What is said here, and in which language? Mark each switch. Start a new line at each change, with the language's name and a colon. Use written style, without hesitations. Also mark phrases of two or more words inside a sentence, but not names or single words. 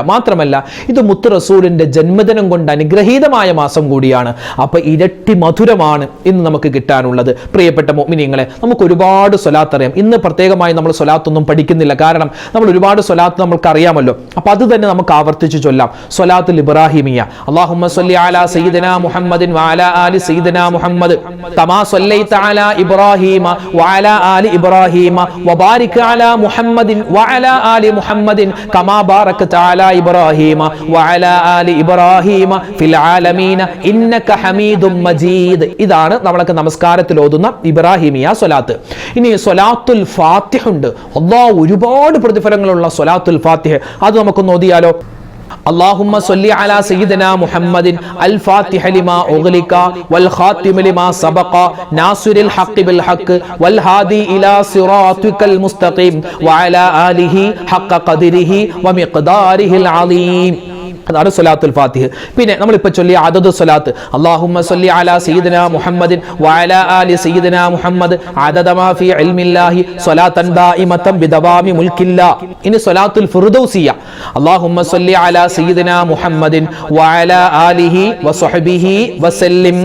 Malayalam: മാത്രമല്ല ഇത് മുത്ത് റസൂലിന്റെ ജന്മദിനം കൊണ്ട് അനുഗ്രഹീതമായ മാസം കൂടിയാണ്. അപ്പോൾ ഇരട്ടി മധുരമാണ് ഇന്ന് നമുക്ക് കിട്ടാനുള്ളത്. പ്രിയപ്പെട്ട മുഅ്മിനീങ്ങളെ, നമുക്ക് ഒരുപാട് സ്വലാത്ത് അറിയാം. ഇന്ന് പ്രത്യേകമായി നമ്മൾ സ്വലാത്തൊന്നും പഠിക്കുന്നില്ല, കാരണം നമ്മൾ ഒരുപാട് സ്വലാത്ത് നമ്മൾക്ക് അറിയാമല്ലോ. അപ്പോൾ അത് തന്നെ നമുക്ക് ആവർത്തിച്ച് ചൊല്ലാം. സ്വലാത്തുൽ ഇബ്രാഹിമിയ.
Arabic: اللهم صل على سيدنا محمد وعلى آل سيدنا محمد كما صليت على إبراهيم وعلى آل إبراهيم وبارك على محمد وعلى آل محمد كما باركت على إبراهيم وعلى آل إبراهيم في العالمين إنك حميد مجيد.
Malayalam: ഇതാണ് നമ്മളൊക്കെ നമസ്കാരത്തിൽ ഓതുന്ന ഇബ്രാഹിമിയ സ്വലാത്ത്. ഇനി സ്വലാത്തുൽ ഫാത്തിഹ ഉണ്ട്. അല്ലാഹ് ഒരുപാട് പ്രതിഫലങ്ങളുള്ള സ്വലാത്തുൽ ഫാത്തിഹ. അത് നമുക്കൊന്ന് ഓതിയാലോ?
Arabic: اللهم صل على سيدنا محمد الفاتح لما أغلق والخاتم لما سبق ناصر الحق بالحق والهادي إلى صراطك المستقيم وعلى آله حق قدره ومقداره العظيم.
Malayalam: അതാണ് സ്വലാത്തുൽ ഫാത്തിഹ്. പിന്നെ നമ്മളിപ്പോൾ ചൊല്ലിയ അദദു സ്വലാത്ത്,
Arabic: اللهم صل على سيدنا محمد وعلى آل سيدنا محمد عدد ما في علم الله صلاة دائمة بدوام ملك الله.
Malayalam: ഇനി സ്വലാത്തുൽ ഫിർദൗസിയ,
Arabic: اللهم صل على سيدنا محمد وعلى آله وصحبه وسلم.